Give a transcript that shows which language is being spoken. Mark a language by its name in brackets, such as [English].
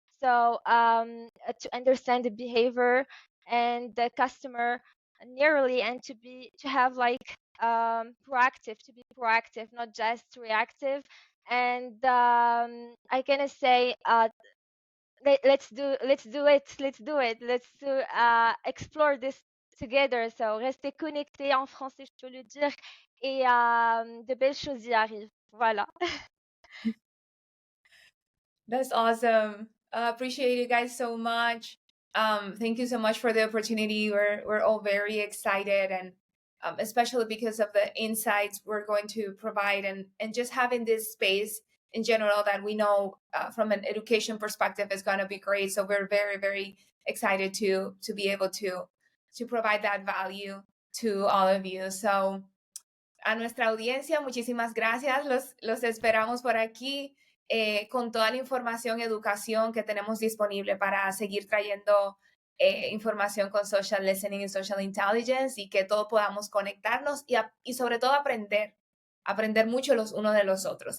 [English] So to understand the behavior and the customer nearly, and to have like proactive, to be proactive, not just reactive. And I gonna say let's do it. Let's explore this together. [French] So, restez connectés en français, je peux le dire, et de belles choses y arrivent. Voilà. [English] That's awesome. Appreciate you guys so much. Thank you so much for the opportunity. We're all very excited, and especially because of the insights we're going to provide, and just having this space in general that we know from an education perspective is going to be great. So we're very, very excited to be able to provide that value to all of you. [Spanish] So a nuestra audiencia, muchísimas gracias. Los esperamos por aquí con toda la información, educación que tenemos disponible para seguir trayendo información con social listening y social intelligence, y que todos podamos conectarnos y sobre todo aprender mucho los unos de los otros.